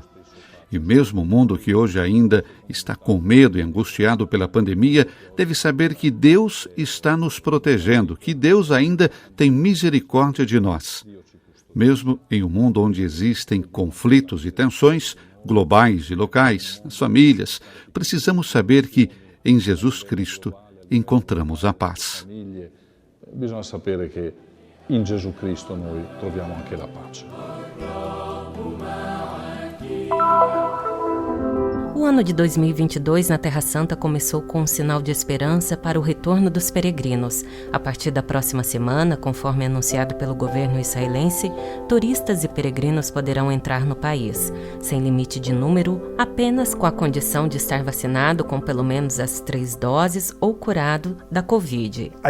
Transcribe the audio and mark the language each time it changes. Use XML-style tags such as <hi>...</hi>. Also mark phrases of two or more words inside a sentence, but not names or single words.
<pt>E mesmo o mundo que hoje ainda está com medo e angustiado pela pandemia, deve saber que Deus está nos protegendo, que Deus ainda tem misericórdia de nós. Mesmo em um mundo onde existem conflitos e tensões, globais e locais, nas famílias, precisamos saber que, em Jesus Cristo, encontramos a paz.</pt> <it>Bisogna sapere che in Gesù Cristo noi troviamo anche la pace.</it> <pt>O ano de 2022 na Terra Santa começou com um sinal de esperança para o retorno dos peregrinos. A partir da próxima semana, conforme anunciado pelo governo israelense, turistas e peregrinos poderão entrar no país, sem limite de número, apenas com a condição de estar vacinado com pelo menos as 3 doses ou curado da Covid.</pt>